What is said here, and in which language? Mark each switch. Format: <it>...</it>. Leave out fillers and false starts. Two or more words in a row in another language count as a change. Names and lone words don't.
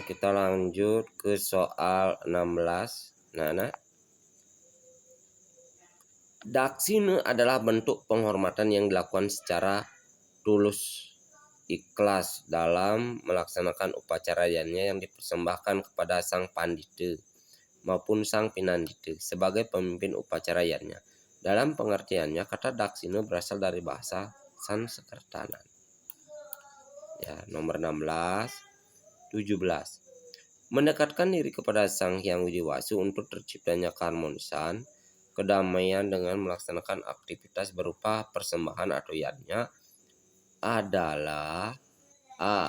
<id>Kita lanjut ke soal 16. Nah, daksina adalah bentuk penghormatan yang dilakukan secara tulus ikhlas dalam melaksanakan upacara yajna yang dipersembahkan kepada sang pandita maupun sang pinandita sebagai pemimpin upacara yajna. Dalam pengertiannya, kata daksina berasal dari bahasa Sanskerta. Ya, nomor 16, 17. Mendekatkan diri kepada Sang Hyang Widiwasu untuk terciptanya keharmonisan, kedamaian dengan melaksanakan aktivitas berupa persembahan atau yajna adalah A.</id>